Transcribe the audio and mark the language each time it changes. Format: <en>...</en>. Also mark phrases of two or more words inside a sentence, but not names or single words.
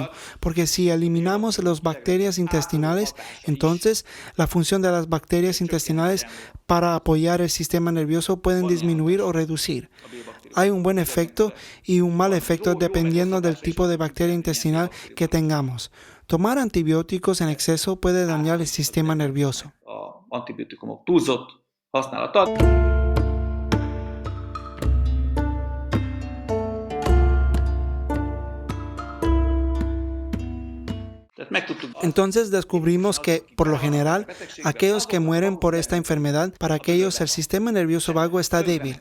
<es>Porque si eliminamos las bacterias intestinales, entonces la función de las bacterias intestinales para apoyar el sistema nervioso pueden disminuir o reducir. Hay un buen efecto y un mal efecto dependiendo del tipo de bacteria intestinal que tengamos. Tomar antibióticos en exceso puede dañar el sistema nervioso.</es> <hu>Antibiotikumok túlzott használatát.</hu> <es>Entonces descubrimos que, por lo general, aquellos que mueren por esta enfermedad, para aquellos el sistema nervioso vago está débil,</es>